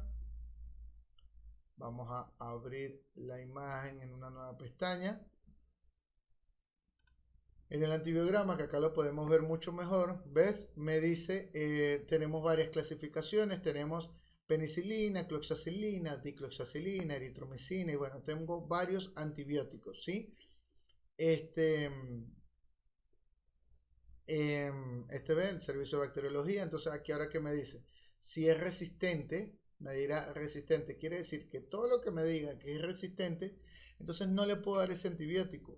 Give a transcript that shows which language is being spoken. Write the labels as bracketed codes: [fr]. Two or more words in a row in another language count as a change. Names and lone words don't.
[es] Vamos a abrir la imagen en una nueva pestaña. En el antibiograma, que acá lo podemos ver mucho mejor, ¿ves? Me dice, tenemos varias clasificaciones, tenemos penicilina, cloxacilina, dicloxacilina, eritromicina, y bueno, tengo varios antibióticos, ¿sí? Este ve el servicio de bacteriología. Entonces aquí ahora que me dice, si es resistente, me dirá resistente, quiere decir que todo lo que me diga que es resistente, entonces no le puedo dar ese antibiótico.